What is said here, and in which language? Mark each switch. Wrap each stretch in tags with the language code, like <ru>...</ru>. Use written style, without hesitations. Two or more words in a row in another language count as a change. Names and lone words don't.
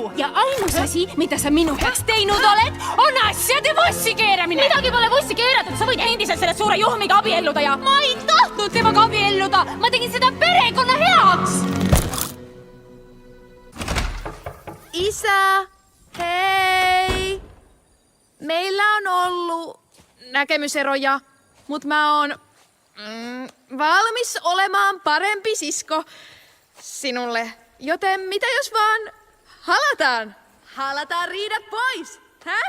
<et>Ja ainus asi, mida sa minu heaks teinud oled, on asjade vossi keeramine. Midagi pole vossi keeratud, sa võid endiselt selle suure juhmiga abielluda ja... Ma ei tahtnud temaga abielluda, ma tegin seda perekonna heaks. Isa, hei!</et> <fi>Meillä on ollut näkemyseroja, mutta mä oon valmis olemaan parempi sisko sinulle. Joten mitä jos vaan halataan? Halataan riidat pois, hä?</fi>